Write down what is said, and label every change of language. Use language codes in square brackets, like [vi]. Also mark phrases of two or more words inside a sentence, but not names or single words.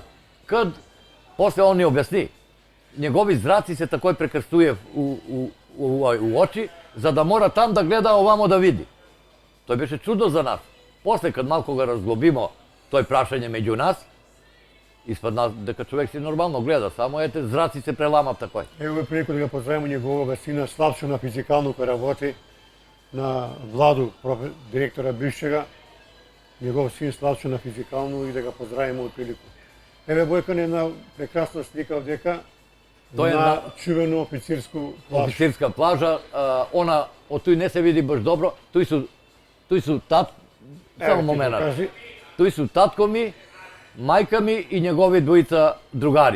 [sr] Kad posle on ne objasni, njegovi zraci se takoj prekrstuje u oči, za da mora tam da gleda ovamo da vidi. To je beše čudo za nas. Posle kad malko ga razglobimo, to je prašanje među nas, ispod nas, [mk] дека човек си нормално гледа, само ете зраци се преламат такој. Ево преку да го поздравимо неговога сина Славчо на физикално кој работи на Владу, директора бившега. [sr] njegov sin Slavčo na fizikalnu i da ga pozdravimo u priliku. [mk] Еве Бојкан една прекрасна слика овдека Тоа е на чувену официрску плажа. Официрска плажа, она од тој не се види баш добро. Тој су тат, само момент. Тој су татко ми, мајка ми и негови двојца другари.